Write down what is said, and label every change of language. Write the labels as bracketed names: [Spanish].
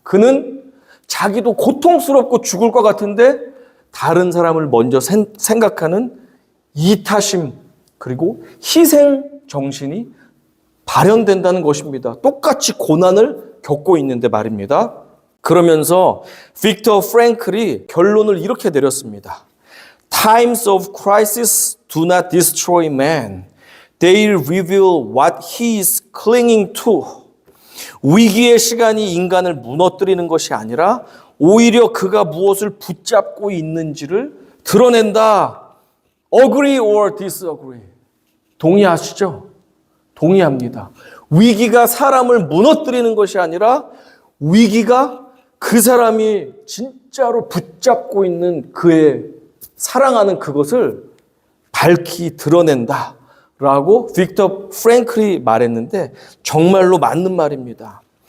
[Korean] 그는 자기도 고통스럽고 죽을 것 같은데 다른 사람을 먼저 생각하는 이타심 그리고 희생 정신이 발현된다는 것입니다. 똑같이 고난을 겪고 있는데 말입니다. 그러면서 빅터 프랭클이 결론을 이렇게 내렸습니다. [English] Times of crisis do not destroy man. They reveal what he is clinging to. [Korean] 위기의 시간이 인간을 무너뜨리는 것이 아니라 오히려 그가 무엇을 붙잡고 있는지를 드러낸다. [English] Agree or disagree. [Korean] 동의하시죠? 동의합니다. 위기가 사람을 무너뜨리는 것이 아니라 위기가 그 사람이 진짜로 붙잡고 있는 그의 사랑하는 그것을 밝히 드러낸다 라고 빅터 프랭클이 말했는데 정말로 맞는 말입니다.